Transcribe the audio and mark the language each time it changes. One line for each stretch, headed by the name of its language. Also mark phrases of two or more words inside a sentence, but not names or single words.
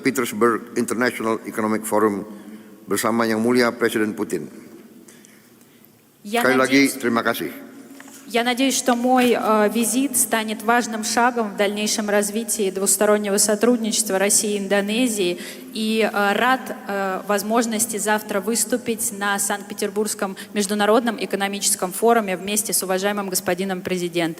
Indonesian: Petersburg International Economic Forum bersama Yang Mulia Presiden Putin. Sekali lagi terima kasih.
Russian: Я надеюсь, что мой визит станет важным шагом в дальнейшем развитии двустороннего сотрудничества России и Индонезии. И рад возможности завтра выступить на Санкт-Петербургском международном экономическом форуме вместе с уважаемым господином президентом.